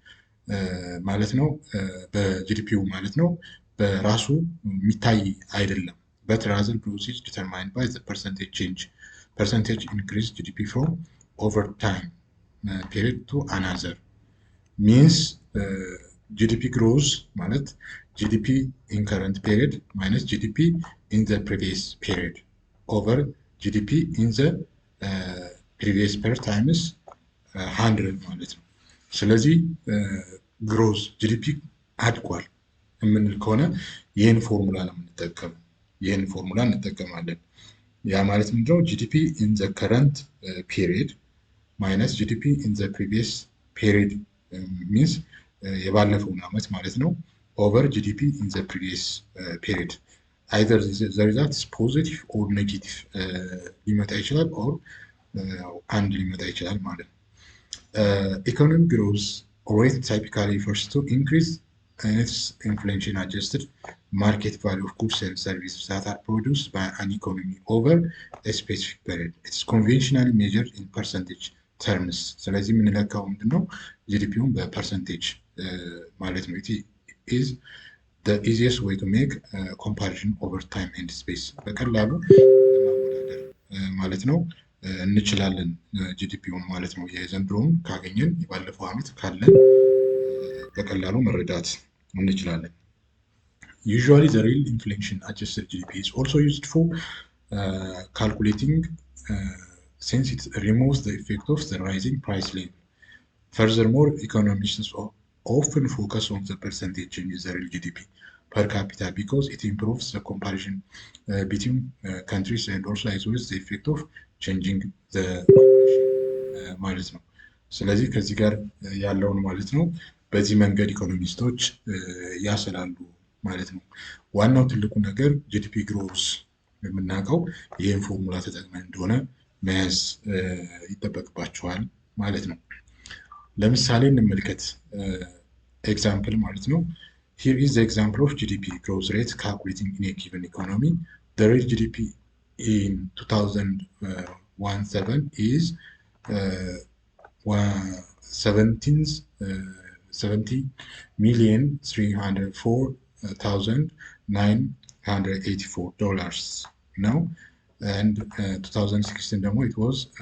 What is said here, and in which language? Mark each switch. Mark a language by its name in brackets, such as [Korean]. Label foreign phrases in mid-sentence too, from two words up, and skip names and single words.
[Amharic] ማለት ነው፣ በጂዲፒው ማለት ነው በራሱ የሚታይ አይደለም። [English] but rather growth is determined by the percentage change, percentage increase GDP from over time period to another means GDP grows ማለት GDP in current period minus GDP in the previous period over GDP in the previous period times 100 ማለት ነው። ስለዚህ growth GDP አድጓል የምንል ከሆነ ይህን ፎርሙላ ነው የምንጠቀመው፣ ይህን ፎርሙላ እንጠቀማለን። ያ ማለት ምንድነው? GDP in the current period minus GDP in the previous period means [Amharic] የባለፈውን አመት ማለት ነው [English] over GDP in the previous period. Either the result positive or negative [Amharic] ሊመጣ ይችላል፣ ኦር አንድ ሊመጣ ይችላል ማለት ነው። [English] economic growth rate typically refers to increase and its inflation adjusted market value of goods and services that are produced by an economy over a specific period. It's conventionally measured in percentage terms. [Amharic] ስለዚህ የምንለካው ምንድነው? ጂዲፒውን በፐርሰንቴጅ ማለት ነው። [English] it is the easiest way to make comparison over time and space [Amharic] በቀላሉ ለማወዳደር ማለት ነው እንችላለን ጂዲፒውን ማለት ነው። የዘንድሮውን ካገኘን የባለፈው ዓመት ካለን በቀላሉ መረዳት እንችላለን። [English] Usually the real inflation adjusted GDP is also used for calculating since it removes the effect of the rising price level. Furthermore, economists often focus on the percentage change in the real GDP per capita because it improves the comparison between countries and also isolates the effect of changing the population [Amharic] ማለት ነው። ስለዚህ ከዚህ ጋር ያለውን ማለት ነው በዚህ መንገድ ኢኮኖሚስቶች ያሰላሉ ማለት ነው። ዋናው ትልቁ ነገር [English] GDP growth [Amharic] የምናውቀው ይህን ፎርሙላ ተጠቅመን እንደሆነ መያዝ ይጠበቅባቸዋል ማለት ነው። ለምሳሌ እንመልከት ኤግዛምፕል ማለት ነው። [English] Here is the example of GDP growth rate calculating in a given economy. [Amharic] The real GDP in 2017 is 70,304,984 now, and 2016 ደግሞ it was